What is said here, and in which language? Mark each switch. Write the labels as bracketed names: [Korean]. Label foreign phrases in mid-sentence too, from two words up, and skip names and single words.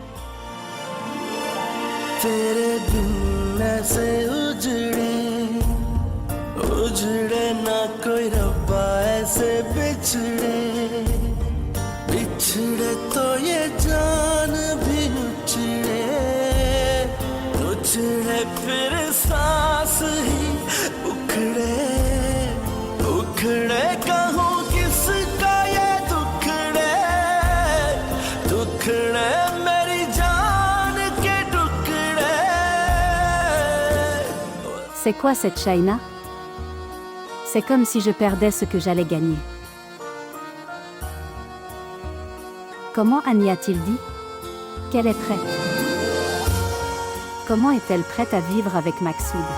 [Hindi] तेरे बिन ऐसे उजड़े ना कोई रब्बा ऐसे बिछड़े तो ये जान भी उजड़े फिर सांस ही उखड़े कहूँ किसका ये दुखड़े मेरी जान के टुकड़े. [French] C'est quoi cette Shaina? C'est comme si je perdais ce que j'allais gagner. Comment Annie a-t-il dit? Qu'elle est prête. Comment est-elle prête à vivre avec Maksud?